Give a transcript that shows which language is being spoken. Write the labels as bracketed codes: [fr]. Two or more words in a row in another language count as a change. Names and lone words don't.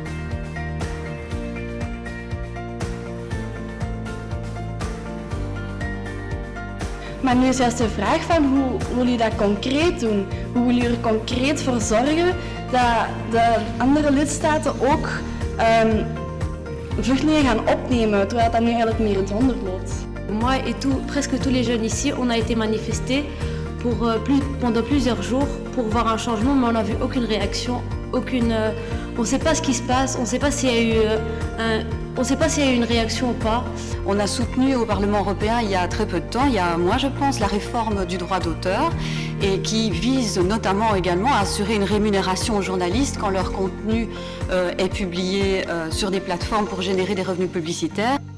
[nl] Maar nu is juist de vraag van hoe wil je dat concreet doen? Hoe wil je er concreet voor zorgen dat de andere lidstaten ook vluchtelingen gaan opnemen, terwijl dat nu eigenlijk meer in het honderd loopt? [fr] Moi et presque tous les jeunes ici, on a été manifestés pendant plusieurs jours pour voir un changement, mais on n'a vu aucune réaction, on ne sait pas ce qui se passe, on ne sait pas s'il y a eu une réaction ou pas. On a soutenu au Parlement européen il y a très peu de temps, il y a un mois je pense, la réforme du droit d'auteur et qui vise notamment également à assurer une rémunération aux journalistes quand leur contenu est publié sur des plateformes pour générer des revenus publicitaires.